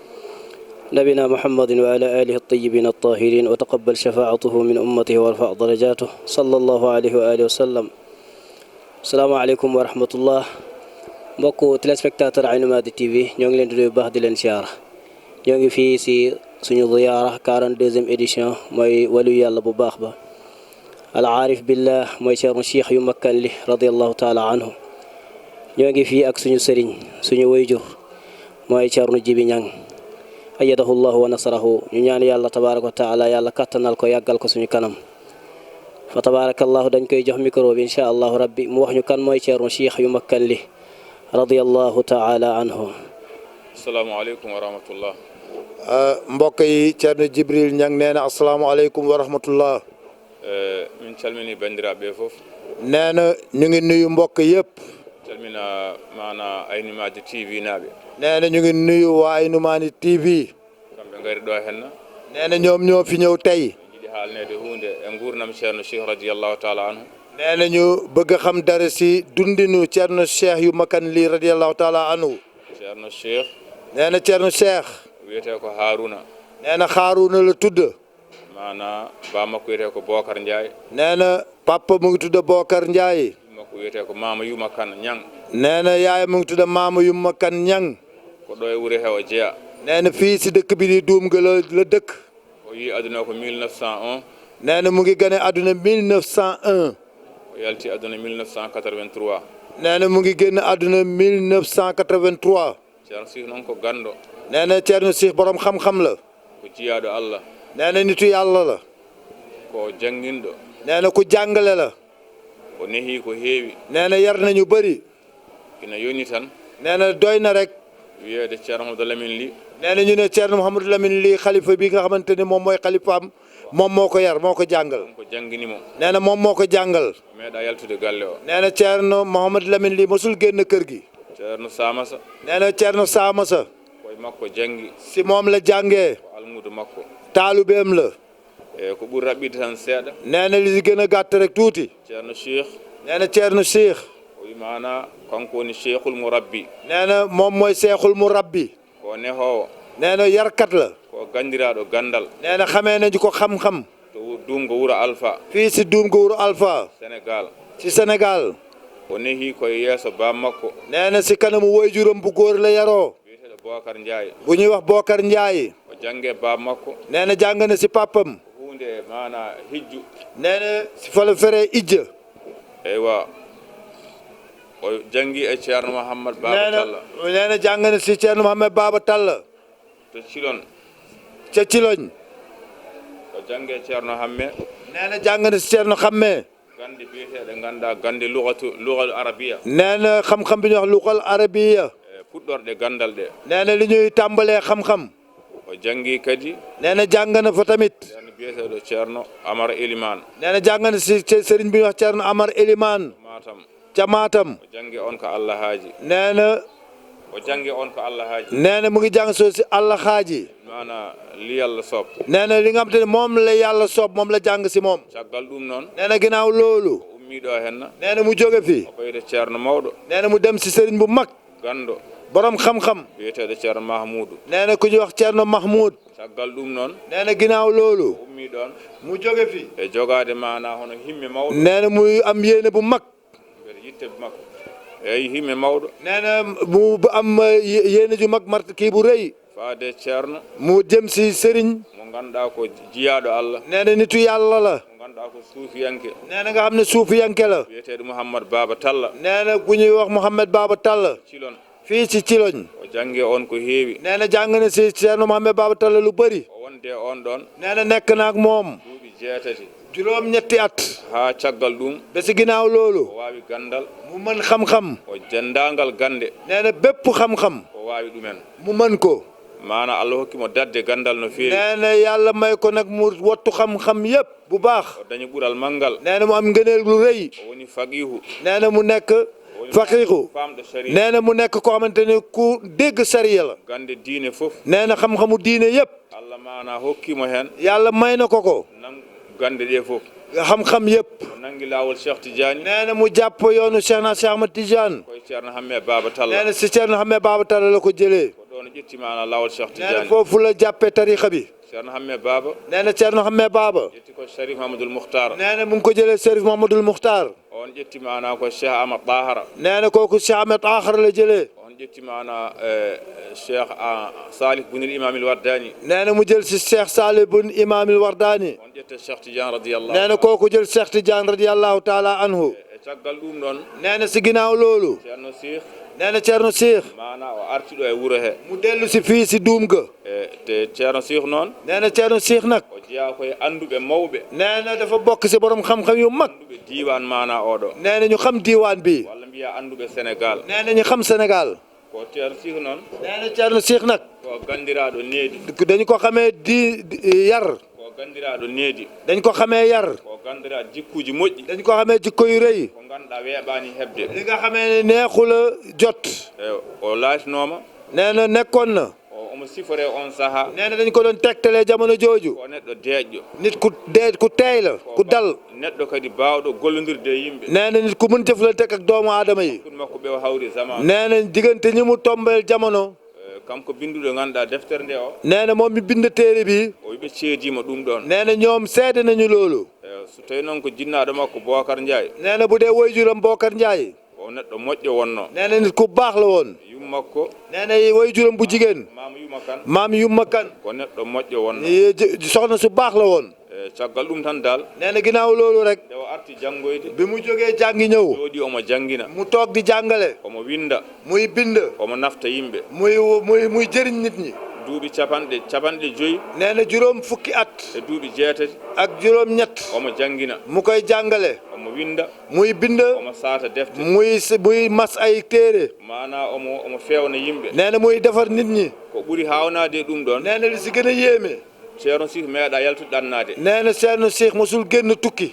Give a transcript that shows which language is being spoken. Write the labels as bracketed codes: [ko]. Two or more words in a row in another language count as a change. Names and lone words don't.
[ar] نبينا محمد وعلى آله الطيبين الطاهرين وتقبل شفاعته من أمته وارفع درجاته صلى الله عليه وآله وسلم. السلام عليكم ورحمة الله. [wo] mbokku téléspectateur Aynou Mady TV ñoo ngi leen di nuyu baax di leen siyaara. ñoo ngi fii si suñu ziyaara 42e édition mooy waliyu yàlla bu baax ba [ar] العارف بالله [wo] mooy Ceerno Cheikh yu makkan li [ar] رضي الله تعالى عنه. [wo] ñoo ngi fii ak suñu sëriñ suñu wayjur mooy Ceerno Jibi Ñang [ar] أيده الله ونصره. [wo] ñu ñaan yàlla [ar] تبارك وتعالى [wo] yàlla kattanal ko yàggal ko suñu kanam fa tabaarakallahu dañ koy jox micro bi [ar] إن شاء الله ربي [wo] mu wax ñu kan mooy Ceerno Cheikh yu makkan li [ar] رضي الله تعالى عنه. السلام عليكم ورحمة الله. [wo] mbokk yi Ceerno Jibril Ñang nee na [ar] السلام عليكم ورحمة الله. [ff] min calmini bandiraɓe fof. [wo] nee na ñu ngi nuyu mbokk yëpp. [ff] calmina mana Aynou Mady TV naaɓe. [wo] nee na ñu ngi nuyu waa Aynou Mady TV. [ff] kamɓe ngari ɗo henna. [wo] nee na ñoom ñoo fi ñëw tey. [ff] jiɗi haalnede hunde e gurdam Ceerno Cheikh [ar] رضي الله تعالى عنه. [wo] nee na ñu bëgg a xam dara si dundinu Ceerno Cheikh yu makkan li [ar] رضي الله تعالى عنه. [ff] Ceerno Cheikh. [wo] nee na Ceerno Cheikh. [ff] wiyete ko Haruna. [wo] nee na Haruna la tudd. [ff] mana ba makko wiyete ko Bokar Ndiaye. [wo] nee na papa mu ngi tudd Bokar Ndiaye. [ff] makko wiyete ko Mama Yuma Kan Ñang. [wo] nee na yaay mu ngi tudd Mama Yuma Kan Ñang. [ff] ko ɗo e wuure he o jeeya. [wo] nee na fii si dëkk bi di Duumga la dëkk. [ff] o yi aduna ko 1901. [wo] nee na mu ngi gane àdduna 1901. [ff] o yalti aduna 1983. [wo] nee na mu ngi génn àdduna 1983. [ff] Ceerno Cheikh noon ko ganndo. [wo] nee na Ceerno Cheikh borom xam-xam la. [ff] ko jiyaaɗo Allah. [wo] nee na nitu yàlla la. [ff] ko janginɗo. [wo] nee na ku jàngale la. [ff] ko nehi ko heewi. [wo] nee na yar nañu bëri. [ff] ina yoni tan. [wo] nee na doy na rek. [ff] wiyeede Ceerno Mouhamadou Lamine Ly. [wo] nee na ñu ne Ceerno Mouhamadou Lamine Ly xalifa bi nga xamante ni moom mooy xalifaam moom moo ko yar moo ko jàngal. [ff] ko jangginimo. [wo] nee na moom moo ko jàngal. [ff] meeɗa yaltude galle o. [wo] nee na Ceerno Mouhamadou Lamine Ly mosul génn kër gi. [ff] Ceerno Samassa. [wo] nee na Ceerno Samassa. [ff] koye makko jangi. [wo] si moom la jàngee. [ff] ko almudo makko. [wo] taalubeem la. [ff] e ko ɓuri raɓɓide tan seeɗa. [wo] nee na li si gën a gàtt rek tuuti. [ff] Ceerno Cheikh. [wo] nee na Ceerno Cheikh. [ff] o wi mana kanko woni [ar] الشيخ المربي. [wo] nee na moom mooy [ar] الشيخ المربي. [ff] ko nehowo. [wo] nee na yarkat la. [ff] ko gandiraɗo gandal. [wo] nee na xamee nañu ko xam-xam. [ff] to Duumga wuro Alpha. [wo] fii si Duumga wuro Alpha. [ff] Sénégal. [wo] si Sénégal. [ff] o nehi koye yeeso bam makko. [wo] nee na si kanamu woyjuram bu góor la yaroo. [ff] wiyeteɗo Bokar Ndiaye. [wo] bu ñuy wax Bokar Ndiaye. [ff] o jange bam makko. [wo] nee na jàng na si papam. [ff] hunde mana hijju. [wo] nee na si fa la feree ijja. [ff] eywa o jangi e Ceerno Mouhamad Baba Talla. [wo] nee na jàng na si Ceerno Mouhamad Baba Talla. [ff] to Cilon. [wo] ca Ciloñ. [ff] o jange Ceerno Hamme. [wo] nee na jàng na si Ceerno Xamme. [ff] gande biyeteɗe ganduɗa gande [ar] اللغة العربية. [wo] nee na xam-xam bi ñuy wax [ar] اللغة العربية. [ff] e puɗɗorɗe gandal ɗe. [wo] nee na li ñuy tàmbalee xam-xam. [ff] o jangi kadi. [wo] nee na jàng na fa tamit. [ff] ceerno biyeteɗo Ceerno Amar Elimane. [wo] nee na jàng na si sëriñ bi ñuy wax Ceerno Amar Elimane. [ff] Matam. [wo] ca Matam. [ff] o jangi on ko Allah haaji. [wo] nee na. [ff] o jangi on ko Allah haaji. [wo] nee na mu ngi jàng soo si Allah xaaji. [ff] mana li Allah soob. [wo] nee na li nga xamante ne moom la yàlla soob moom la jàng si moom. [ff] caggal ɗum noon. [wo] nee na ginnaaw loolu. [ff] o ummiɗo henna. [wo] nee na mu jóge fi. [ff] o ɓeyde Ceerno mawɗo. [wo] nee na mu dem si sëriñ bu mag. [ff] gando. [wo] borom xam-xam. [ff] biyeteɗo Ceerno Mahmoudou. [wo] nee na ku ñuy wax Ceerno Mahmoud. [ff] caggal ɗum noon. [wo] nee na ginnaaw loolu. [ff] o ummi ɗon. [wo] mu jóge fi. [ff] e jogade mana hono himme mawɗo. [wo] nee na muy am yéene bu mag. [ff] mbeɗa yitte makko. eyi himme mawɗo. [wo] nee na mu am yéene ju mag mart kii bu rëy. [ff] faade Ceerno. [wo] mu jëm si sëriñ. [ff] mo ganduɗa ko jiyaɗo Allah. [wo] nee na nitu yàlla la. [ff] mo ganduɗa ko suufiyanke. [wo] nee na nga xam ne suufiyanke la. [ff] biyeteɗo Mouhamad Baba Talla. [wo] nee na ku ñuy wax Mouhamad Baba Talla. [ff] Cilon. [wo] fii ci Ciloñ [ff] o jangge on ko heewi [wo] nee na jàng na si Ceerno Mohamed Baba Talla lu bëri [ff] o wonde on ɗon [wo] nee na nekk naak moom [ff] duuɓi jeetati [wo] juróom ñetti at [ff] haa caggal ɗum [wo] ba si ginnaaw loolu [ff] o waawi gandal [wo] mu mën xam-xam [ff] o dendaangal gande [wo] nee na bépp xam-xam [ff] o waawi ɗumen [wo] mu mën ko [ff] maana Allah hokkimo dadde gandal no feewi [wo] nee na yàlla may ko nag mu wattu xam-xam yépp bu baax [ff] o dañi ɓural manngal [wo] nee na mu am ngëneel lu rëy [ff] o woni faqihu [wo] nee na mu nekk faqiihu [ff] famɗo sharia [wo] nee na mu nekk koo xamante ni ku dégg sariya la [ff] gande diine fof [wo] nee na xam-xamu diine yépp [ff] Allah maana hokkimo hen [wo] yàlla may na ko [ff] nan gande ɗe fof [wo] xam-xam yépp [ff] o nangi laawol Cheikh Tidiane [wo] nee na mu jàpp yoonu Cheikh na Cheikh Ahmad Tidiane [ff] koye ceerno hamme Baba Talla [wo] nee na si Ceerno Hamme Baba Talla la ko jëlee [ff] ko ɗon o ƴetti maana laawol Cheikh [wo] nee na Tidiane foofu la jàppee tarixa bi [ff] ceerno hamme Baba [wo] nee na Ceerno Hamme Baba [ff] ƴetti ko Sharif Mamadou Moukhtar [wo] nee na mu ngi ko jëlee Serif Mamadou Moukhtar [ff] on ƴetti maana ko Cheikh Ahmad Tahara [wo] nee na kooku Cheikh Ahmed Akhar la jëlee [ff] on ƴetti maana Cheikh Salih Bunil Imam il Wardani [wo] nee na mu jël si Cheikh Salih bun Imamil Wardani [ff] on ƴetta Cheikh Tidiane radiyallahu [wo] nee na kooku jël Cheikh Tidiane [ar] رضي الله تعالى عنه [ff] e caggal ɗum ɗon [wo] nee na si ginnaaw loolu [ff] ceerno Cheikh [wo] nee na Ceerno Cheikh [ff] maana o artiɗo e wuro he [wo] mu dellu si fii si duum ga [ff] e te ceerno Cheikh noon [wo] nee na Ceerno Cheikh nag [ff] o jeeya koye anduɓe mawɓe [wo] nee na dafa bokk si borom xam-xam yu mag [ff] anduɓe diwan mana oɗo [wo] nee na ñu xam diiwaan bi [ff] walla mbiya anduɓe Sénégal [wo] nee na ñu xam Sénégal [ff] ko ceerno Cheikh noon [wo] nee na Ceerno Cheikh nag [ff] ko gandiraɗo needi [wo] dañu ko xamee yar [ff] ko gandiraɗo needi [wo] dañ ko xamee yar [ff] ko gandiraɗo jikkuji moƴƴi [wo] dañ ko xamee jikko yu rëy [ff] ko ganduɗa weeɓani hebde [wo] li nga xamee ne neexula jot [ff] e o laatinoma [wo] nee na nekkoon na [ff] omo sifore on saaha [wo] nee na dañ ko doon tegtalee jamono jooju [ff] ko neɗɗo deeƴƴo [wo] nit ku teey la ku dal [ff] neɗɗo kadi bawɗo gollodirde e yimɓe [wo] nee na nit ku mën jëflante ak doomu aadama yi [ff] ɗum makko ɓe o hawri zaman [wo] nee na diggante ñi mu tombeel jamono [ff] kanko binduɗo ganduɗa deftere nde o [wo] nee na moom mi bind téere bi [ff] o wiɓe ceedima ɗum ɗon [wo] nee na ñoom seede nañu loolu [ff] so tawi noon ko jinnaɗo makko Bocar Ndiaye [wo] nee na bu dee woyjuram Bocar Ndiaye [ff] o neɗɗo moƴƴo wonno [wo] nee na nit ku baax la woon [ff] yummakko [wo] nee na woyjuram bu jigéen [ff] mama yuma kan [wo] maam Yumma Kan [ff] ko neɗɗo moƴƴo wonno [wo] soxna su baax la woon [ff] e caggal ɗum tan dal [wo] nee na ginnaaw loolu rek [ff] nde o arti janggoyde [wo] bi mu jógee jàngi ñëw [ff] jooɗi omo jangguina [wo] mu toog di jàngale [ff] omo winda [wo] muy bind [ff] omo nafta yimɓe [wo] muy jëriñ nit ñi [ff] duuɓi capanɗe joyyi [wo] nee na juróom fukki at [ff] e duuɓi jeetati [wo] ak juróom ñett [ff] omo jangguina [wo] mu koy jàngale [ff] omo winda [wo] muy bind [ff] omo saata defte [wo] muy mas ay téere [ff] mana omo fewna yimɓe [wo] nee na muy defar nit ñi [ff] ko ɓuuri hawnade ɗum ɗon [wo] nee na li si gën a yéeme [ff] ceerno Cheikh meeɗa yaltude ɗannade [wo] nee na Ceerno Cheikh mosul génn tukki